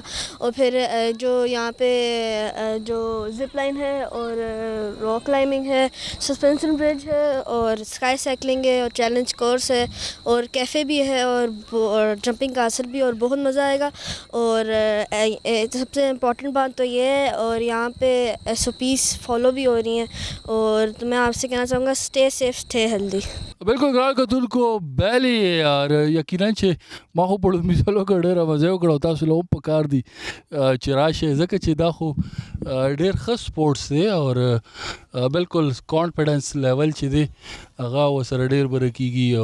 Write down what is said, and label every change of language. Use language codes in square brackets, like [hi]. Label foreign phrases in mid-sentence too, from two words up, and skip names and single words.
[ur] اور پھر جو یہاں پہ جو [en] zip line [ur] ہے اور [en] rock climbing [ur] ہے, [en] suspension bridge [ur] ہے اور [en] sky cycling [ur] ہے اور [en] challenge course [ur] ہے اور کیفے بھی ہے اور [en] jumping castle [ur] بھی, اور بہت مزہ آئے گا. اور سب سے امپورٹنٹ بات تو یہ ہے, اور یہاں پہ [en] SOPs follow [ur] بھی ہو رہی ہیں. اور تو میں آپ سے کہنا چاہوں گا [en] stay safe, stay healthy. [ps] بالکل ګران کتونکو بیلی یار یقینا چې ما خو په لومړي ځل وکړ ډېره مزه وکړه او تاسو له هم پکار دي چې راشئ ځکه چې دا خو ډېر ښه سپورټس دی او بالکل [en] confidence level [ps] چې دی هغه ورسره ډېر بره کېږي.